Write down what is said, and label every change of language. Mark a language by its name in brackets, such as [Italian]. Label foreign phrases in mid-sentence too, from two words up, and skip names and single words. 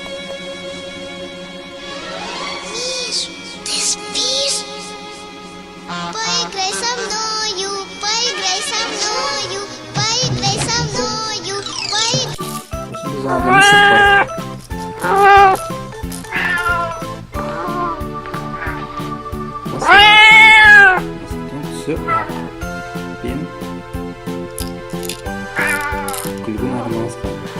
[Russian] Поиграй со мною, поиграй со мною, поиграй со мною, поиграй. [Kazakh] Осында жаңағы мысық бар. Мысықтың түсі ақ пен күлгін араласқан.